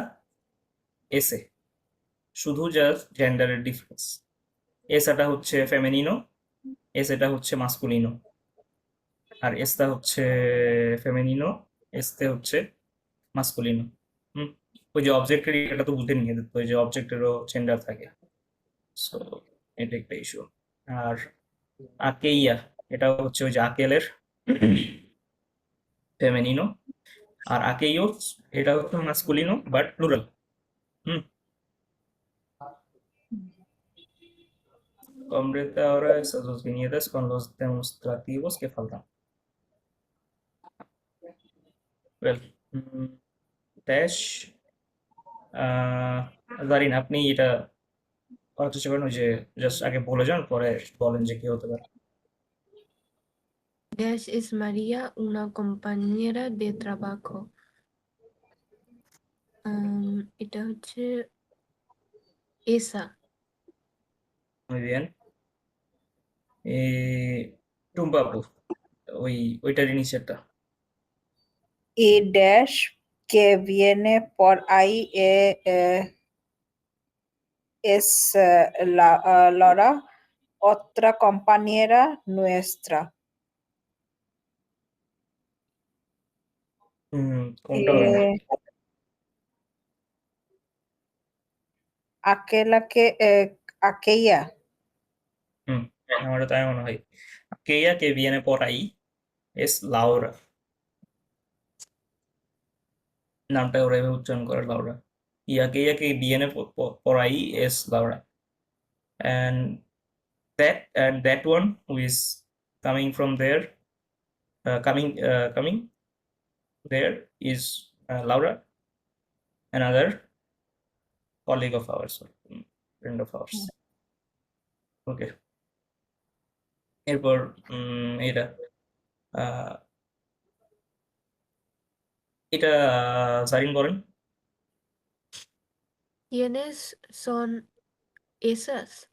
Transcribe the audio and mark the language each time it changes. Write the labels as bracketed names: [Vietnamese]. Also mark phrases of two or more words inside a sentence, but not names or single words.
[Bangla] এসে শুধু [English] just gender's difference [Bangla] এসাটা হচ্ছে ফেমিনিনো এসেটা হচ্ছে মাস্কুলিনো আর এস্তা হচ্ছে ফেমিনিনো এস্তে হচ্ছে মাস্কুলিনো হুম ওই যে অবজেক্টের এটা তো বুঝে নিয়ে ওই যে অবজেক্টেরও জেন্ডার থাকে সো এটা একটা ইস্যু আর আকেইয়া এটা হচ্ছে ওই যে আকেলের ফেমিনিনো আর আকেইও এটা হচ্ছে মাস্কুলিনো বাট প্লুরাল হুম [Spanish] Completa ahora esas dos viñetas con los demostrativos que faltan. [English] Well, [Bangla] dash জারিন আপনি এটা করার চেষ্টা করেন ওই যে জাস্ট আগে বলে যান পরে বলেন যে কি হতে পারে [Spanish] Dash es María, una compañera de trabajo. [Bangla] এটা হচ্ছে এসা [Spanish] muy bien [Bangla] টুম্পা আপু ওইটারই নিচেরটা [Spanish] y dash que viene por ahí es Laura, otra compañera nuestra. [Bangla] কোনটা হবে না? [Spanish] Eh, aquella. [Bangla] আমারও তাই মনে হয়। [Spanish] Aquella que viene por ahí es Laura। [Bangla] নামটা ওরা এভাবে উচ্চারণ করে লাউরা। [Spanish] Y aquella que viene por ahí es Laura। [English] And that one who is coming from there, coming there is Laura, another colleague of ours, friend of ours। [Bangla] ওকে, এরপর এটা আহ, এটা জারিন বলেন। [Spanish] ¿Quiénes son esas?